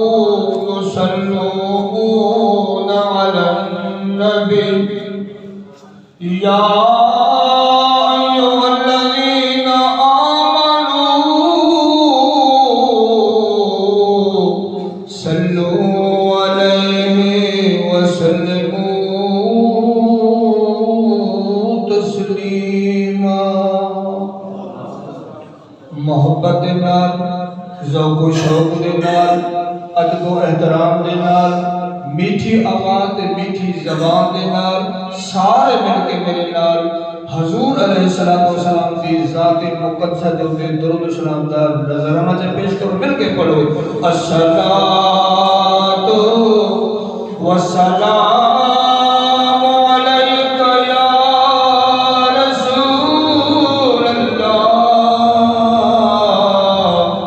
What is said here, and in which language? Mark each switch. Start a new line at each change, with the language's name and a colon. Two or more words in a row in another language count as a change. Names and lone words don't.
Arabic: يصلون على النبي يا أيها الذين آمنوا صلوا عليه وسلموا تسليما.
Punjabi: محبت دے نال ذوق و شوق دے نال ادب و احترام دے نال میٹھی آواز تے میٹھی زبان دے نال سارے مل کے میرے نال حضور
Arabic: علیہ السلام
Punjabi: دی ذات مقدسہ دے اوپر درود و سلام دا نظرانہ سے پیش کرو. مل کے پڑھو
Arabic: الصلاۃ والسلام علیک یا رسول اللہ.